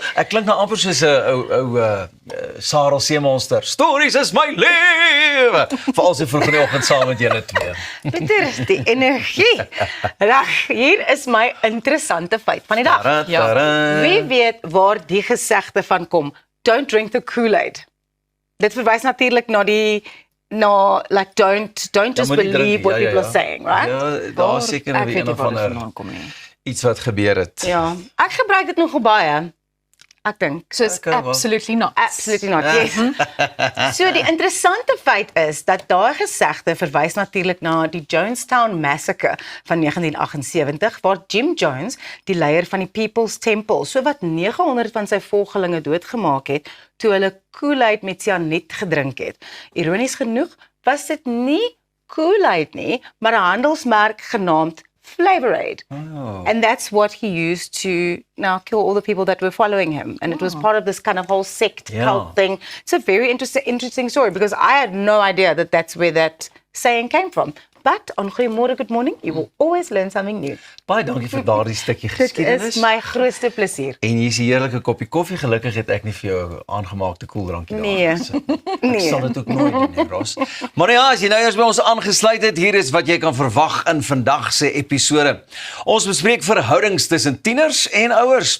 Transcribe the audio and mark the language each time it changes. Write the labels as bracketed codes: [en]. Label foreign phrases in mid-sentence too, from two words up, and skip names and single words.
[af] Ek klink nou amper soos 'n ou Sarel Seemonster. Stories is my lewe. Veral so vroeg in die oggend saam met julle twee. Pieter, die energie. Reg, hier is my interessante feit van die dag. Wie weet waar die gesegde van kom? [en] Don't drink the Kool-Aid. [af] Dit verwys natuurlik na [en] like don't just believe what people are saying, right? [af] Ja, daar seker nou een of ander iets wat gebeur het. Ja, ek gebruik dit nogal baie. Ek dink. Soos [en] absolutely not. Absolutely not, yes. [af] So die interessante feit is dat daai gesegde verwys natuurlik na die Jonestown Massacre van 1978, waar Jim Jones, die leier van die People's Temple, so wat 900 van sy volgelinge doodgemaak het, toe hulle Kool-Aid met cyaniet gedrink het. Ironies genoeg was dit nie Kool-Aid nie, maar 'n handelsmerk genaamd Flavor-Aid. [en] Oh. And that's what he used to now kill all the people that were following him. And it was part of this kind of whole sect cult thing. It's a very interesting story because I had no idea that that's where that saying came from. But on Goeiemôre, Good Morning, you will always learn something new. [af] Baie dankie vir daardie stukkie geskiedenis. Dit is my grootste plesier. En hier is 'n heerlike koppie koffie. Gelukkig het ek nie vir jou aangemaakte koeldrankie daar. Nee. Ek sal dit ook nooit doen nie, Ros. Maar ja, as jy nou eers by ons aangesluit het, hier is wat jy kan verwag in vandag se episode. Ons bespreek verhoudings tussen tieners en ouers.